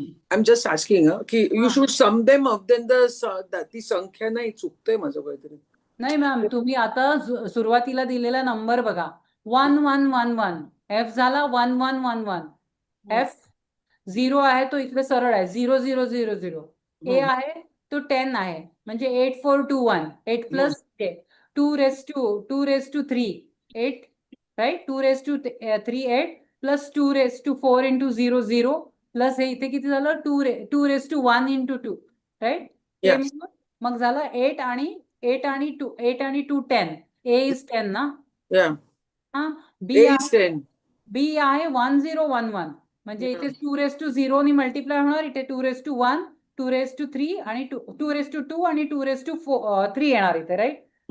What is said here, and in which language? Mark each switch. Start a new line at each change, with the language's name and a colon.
English: I'm just asking, you should sum them up, then
Marathi: ती संख्या नाही, चुकतंय माझं काहीतरी. नाही मॅम, तुम्ही आता सुरुवातीला दिलेला नंबर बघा. 1111. F झाला 1111. F 0 आहे तो इकडे सरळ आहे. 0000. A आहे तो 10 आहे, म्हणजे 8421.
English: 8 plus 2 raised to 3. 8, right? 2 raised to 3, 8 plus 2 raised to 4 into 00 plus
Marathi: हे इथे किती झालं?
English: 2 raised to 1 into 2, right?
Marathi: मग झालं 8 आणि 2 10.
English: A is 10
Marathi: ना?
English: Yeah. B A is 10.
Marathi: बी आहे 1011 म्हणजे इथे 2⁻0 नी मल्टिप्लाय होणार, इथे 2⁻1 2⁻3 आणि 2⁻2 आणि 2⁻3 येणार इथे, राईट.